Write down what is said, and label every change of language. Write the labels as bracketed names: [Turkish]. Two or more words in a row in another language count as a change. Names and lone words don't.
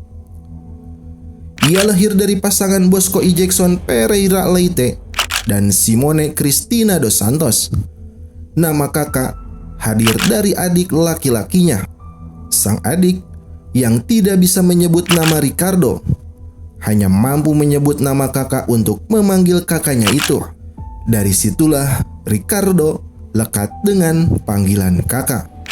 [Indonesian] Ia lahir dari pasangan Bosco Isaacson Pereira Leite dan Simone Cristina dos Santos. Nama Kaká hadir dari adik laki-lakinya. Sang adik yang tidak bisa menyebut nama Ricardo hanya mampu menyebut nama Kaká untuk memanggil kakaknya itu. Dari situlah Ricardo lekat dengan panggilan Kaká.